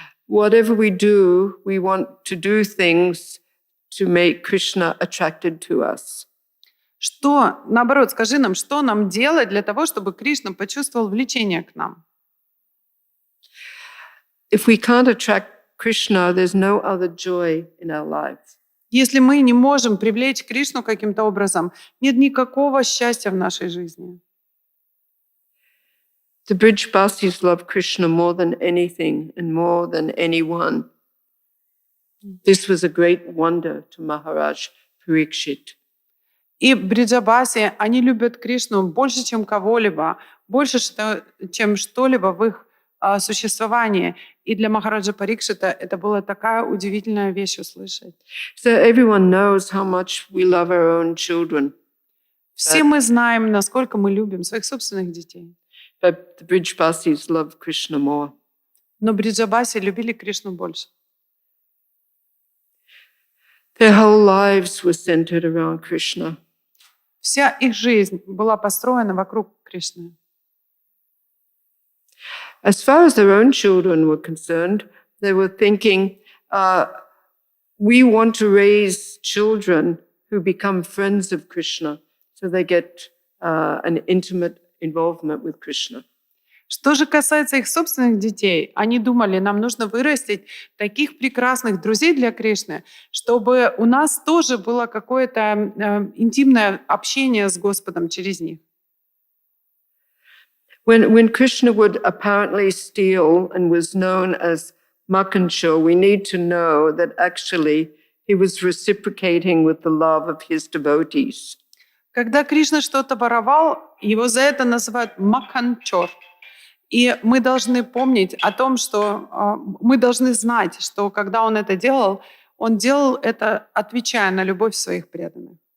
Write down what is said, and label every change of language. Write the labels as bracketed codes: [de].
[en] Whatever we do, we want to do things to make Krishna attracted to us. [ru] Что, наоборот, скажи нам, что нам делать для того, чтобы Кришна почувствовал влечение к нам? [en] If we can't attract Krishna, there's no other joy in our life. [ru] Если мы не можем привлечь Кришну каким-то образом, нет никакого счастья в нашей жизни. [en] The Brijbasis love Krishna more than anything and more than anyone. This was a great wonder to Maharaj Parikshit. [ru] И Бриджабаси, они любят Кришну больше, чем кого-либо, больше, чем что-либо в их существовании. И для Махараджа Парикшита это была такая удивительная вещь услышать. [en] So everyone knows how much we love our own children. [ru] Все мы знаем, насколько мы любим своих собственных детей. [en] But the Brijbasis love Krishna more. [ru] Но Бриджабаси любили Кришну больше. [en] Their whole lives were centered around Krishna. [ru] Вся их жизнь была построена вокруг Кришны. [en] As far as their own children were concerned, they were thinking, we want to raise children who become friends of Krishna, so they get an intimate involvement with Krishna. [ru] Что же касается их собственных детей, они думали, нам нужно вырастить таких прекрасных друзей для Кришны, чтобы у нас тоже было какое-то интимное общение с Господом через них. [en] When Krishna would apparently steal and was known as Makancho, we need to know that actually he was reciprocating with the love of his devotees. [ru] Когда Кришна что-то воровал, его за это называют Маканчор. И мы должны помнить о том, что мы должны знать, что когда он делал это, отвечая на любовь своих преданных.